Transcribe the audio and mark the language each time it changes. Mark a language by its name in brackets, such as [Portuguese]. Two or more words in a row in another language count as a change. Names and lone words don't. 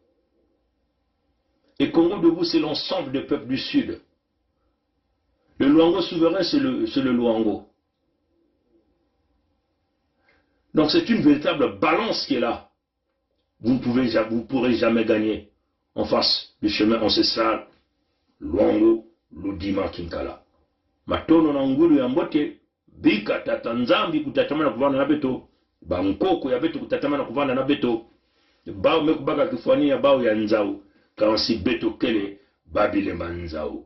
[French] Et Congo debout, c'est l'ensemble des peuples du Sud. Le Luango souverain, c'est le Luango. Donc c'est une véritable balance qui est là. Vous ne pourrez jamais gagner en face du chemin ancestral Luango, Ludima, Kinkala. [Kongo] Matono na ngulu ya mbote, bika tatanzambi kutatamana kuvana na beto, bankoko ya beto kutatamana kuvana na beto, bao mekubaka kifwani ya bao ya nzao, kansi beto kele, babilemba nzao.